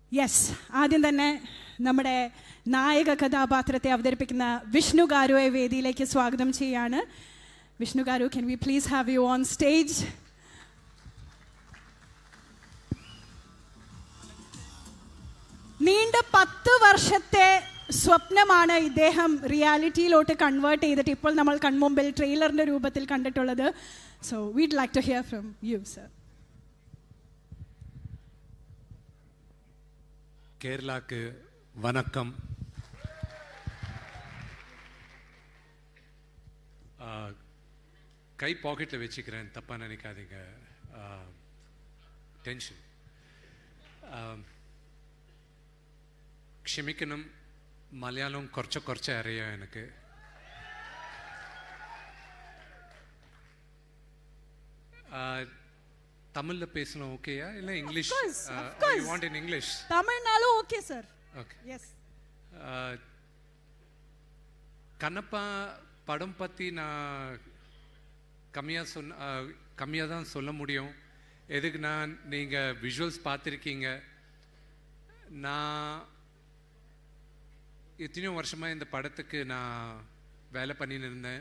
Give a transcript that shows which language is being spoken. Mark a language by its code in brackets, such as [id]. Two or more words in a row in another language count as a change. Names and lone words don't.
[ml] യെസ്, ആദ്യം തന്നെ നമ്മുടെ നായക കഥാപാത്രത്തെ അവതരിപ്പിക്കുന്ന വിഷ്ണു ഗാരുവെ വേദിയിലേക്ക് സ്വാഗതം ചെയ്യാണ്. വിഷ്ണു ഗാരു, [en] can we please have you on stage? [ml] നീണ്ട 10 വർഷത്തെ സ്വപ്നമാണ് ഇദ്ദേഹം റിയാലിറ്റിയിലോട്ട് കൺവേർട്ട് ചെയ്തിട്ട് ഇപ്പോൾ നമ്മൾ കൺമുമ്പിൽ ട്രെയിലറിന്റെ രൂപത്തിൽ കണ്ടിട്ടുള്ളത്. [en] So we'd like to hear from you sir. [ta] கேரளாக்கு வணக்கம். கை பாக்கெட்டில் வச்சுக்கிறேன், தப்பாக நினைக்காதீங்க. டென்ஷன். [ml] ക്ഷമിക്കണം, മലയാളം കുറച്ച് അറിയാം എനിക്ക്. [ta] தமிழ்ல பேசணும் ஓகேயா இல்ல இங்கிலீஷ்? [en] You want in English? [ta] தமிழ்னாலும் ஓகே சார். [en] Okay. Yes. [ta] கண்ணப்பா படம் பற்றி நான் கம்மியாக தான் சொல்ல முடியும். எதுக்குன்னா, நீங்கள் விஷுவல்ஸ் பார்த்துருக்கீங்க. நான் எத்தனையோ வருஷமாக இந்த படத்துக்கு நான் வேலை பண்ணின்னு இருந்தேன்.